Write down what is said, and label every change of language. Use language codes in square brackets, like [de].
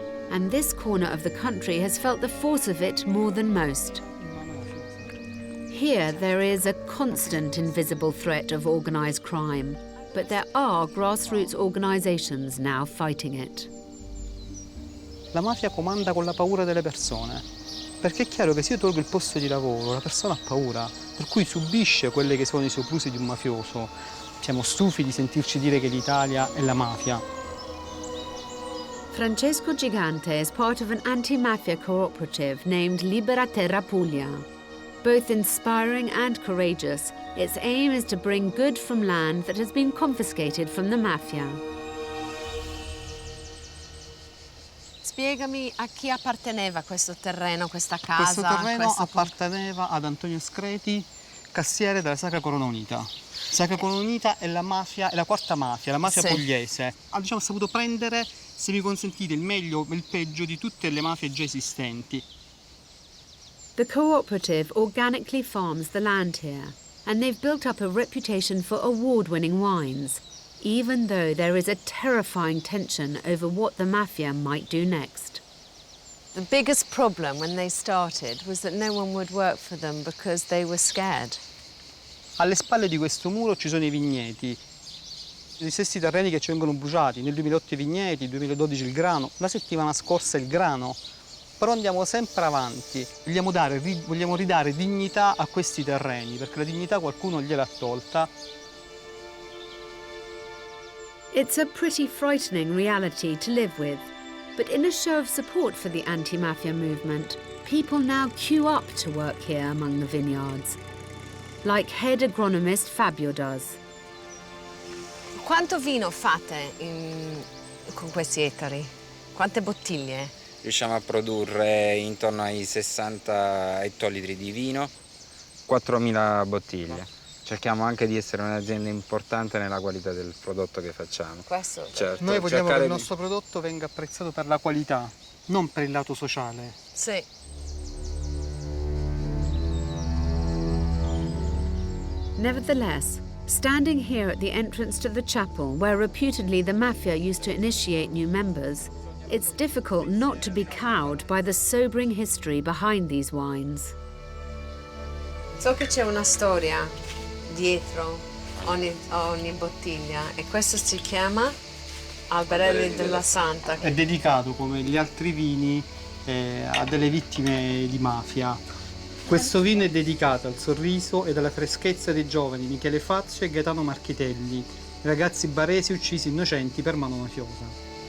[en] And this corner of the country has felt the force of it more than most. Here there is a constant invisible threat of organized crime, but there are grassroots organizations now fighting it. [it] La mafia comanda con la paura delle persone, perché è chiaro che se io tolgo il posto di lavoro, la persona ha paura, per cui subisce quelli che sono i soprusi di un mafioso. Siamo stufi di sentirci dire che l'Italia è la mafia. [en] Francesco Gigante is part of an anti-mafia cooperative named Matera Puglia. Both inspiring and courageous, its aim is to bring good from land that has been confiscated from the mafia. [it] Spiegami a chi apparteneva questo terreno, questa casa? Questo terreno apparteneva ad Antonio Screti, cassiere della Sacra Corona Unita. Sacra Corona Unita è la mafia, è la quarta mafia, la mafia pugliese. Ha saputo prendere, se mi consentite, il meglio e il peggio di tutte le mafie già esistenti. [en] The cooperative organically farms the land here, and they've built up a reputation for award-winning wines, even though there is a terrifying tension over what the mafia might do next. The biggest problem when they started was that no one would work for them because they were scared. [it] Alle spalle di questo muro ci sono i vigneti, gli stessi terreni che ci vengono bruciati. Nel 2008 i vigneti, nel 2012 il grano, la settimana scorsa il grano. Però andiamo sempre avanti, vogliamo ridare dignità a questi terreni, perché la dignità qualcuno gliel'ha tolta. [en] It's a pretty frightening reality to live with, but in a show of support for the anti-mafia movement, people now queue up to work here among the vineyards, like head agronomist Fabio does. [it] Quanto vino fate con questi ettari? Quante bottiglie? Riusciamo a produrre intorno ai 60 ettolitri di vino, 4.000 bottiglie. Cerchiamo anche di essere un'azienda importante nella qualità del prodotto che facciamo. Questo? Certo, noi vogliamo che il nostro prodotto venga apprezzato per la qualità, non per il lato sociale. Sì. [en] Nevertheless, standing here at the entrance to the chapel, where reputedly the mafia used to initiate new members, it's difficult not to be cowed by the sobering history behind these wines. [it] So che c'è una storia dietro ogni bottiglia e questo si chiama Albarelli della Santa. È dedicato, come gli altri vini, a delle vittime di mafia. Questo vino è dedicato al sorriso ed alla freschezza dei giovani Michele Fazio e Gaetano Marchitelli, ragazzi baresi uccisi innocenti per mano mafiosa.